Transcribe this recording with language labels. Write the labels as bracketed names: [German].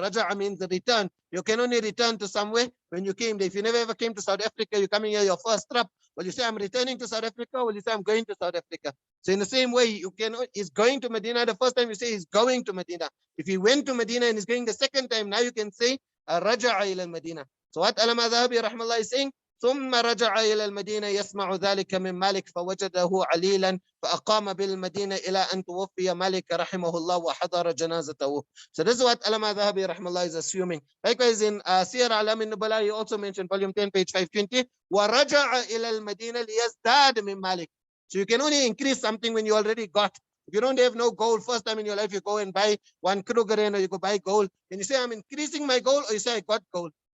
[English] Raja means return. You can only return to somewhere when you came there. If you never ever came to South Africa, you're coming here your first trip. Will you say I'm returning to South Africa? Or will you say I'm going to South Africa? So in the same way, he's going to Medina. The first time you say he's going to Medina. If he went to Medina and he's going the second time, now you can say [Arabic] رجع إلى المدينة. [English] So what Alama Dhahabi rahmallah is saying, [Arabic] ثم رجع إلى المدينة يسمع ذلك من مالك فوجده عليلا فأقام بالمدينة إلى أن توفي مالك رحمه الله وحضر جنازته. [English] So this is what Alama Dhahabi rahmallah is assuming. Likewise in Siyar Alam al-Nubala, he also mentioned volume 10 page 520, [Arabic] ورجع إلى المدينة ليزداد من مالك. [English] So you can only increase something when you already got. If you don't have no gold, first time in your life you go and buy one Kruger or you go buy gold, and you say I'm increasing my gold, or you say I got gold.